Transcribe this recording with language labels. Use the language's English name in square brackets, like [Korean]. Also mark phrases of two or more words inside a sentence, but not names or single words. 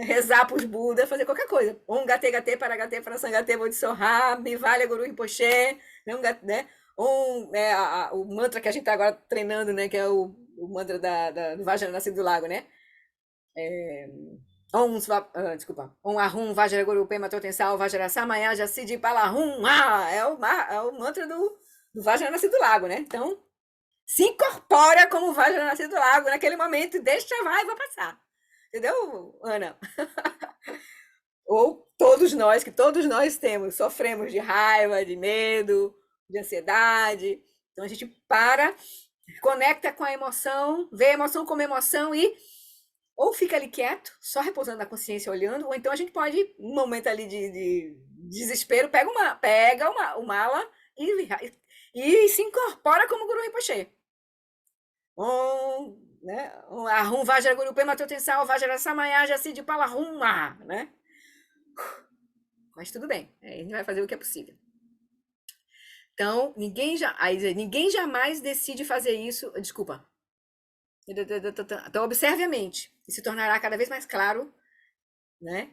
[Portuguese] Rezar para os Budas, fazer qualquer coisa. [Sanskrit] ॐ गते गते पारगते पारसंगते बोधिस्वाहा, Bivalya Guru Rinpoche, né? [Portuguese] O mantra que a gente está agora treinando, né? Que é o mantra do Vajra Nascido do Lago, né? Desculpa. [Sanskrit] ॐ आः हूँ वज्र गुरु पद्म तोतेनसल वज्र समय जः सिद्धि फल हूँ. [Portuguese] É o mantra do Vajra Nascido do Lago, né? Então, se incorpora como Vajra Nascido do Lago naquele momento e deixa a raiva passar. Entendeu, Ana? Ou todos nós sofremos de raiva, de medo, de ansiedade. Então a gente para, conecta com a emoção, vê a emoção como emoção e ou fica ali quieto, só repousando na consciência, olhando, ou então a gente pode, num momento ali de desespero, pega uma mala e se incorpora como Guru Rinpoche. Né? [Sanskrit] आः हूँ वज्र गुरु पद्म तोतेनसल वज्र समय जः सिद्धि फल हूँ, [Portuguese] né? Mas tudo bem, a gente vai fazer o que é possível. Então, ninguém jamais decide fazer isso. Desculpa. Então, observe a mente e se tornará cada vez mais claro, né?